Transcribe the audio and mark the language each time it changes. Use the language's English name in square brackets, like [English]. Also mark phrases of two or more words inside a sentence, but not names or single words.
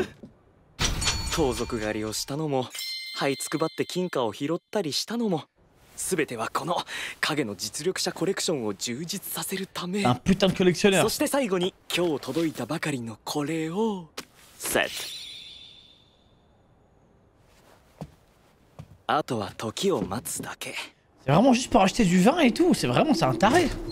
[Japanese] 盗賊狩りをしたのも、這いつくばって金貨を拾ったりしたのも、全てはこの影の実力者コレクションを充実させるため。そして最後に今日届いたばかりのこれをセット。あとは時を待つだけ。 [French] C'est vraiment juste pour acheter du vin et tout. C'est vraiment, c'est un taré.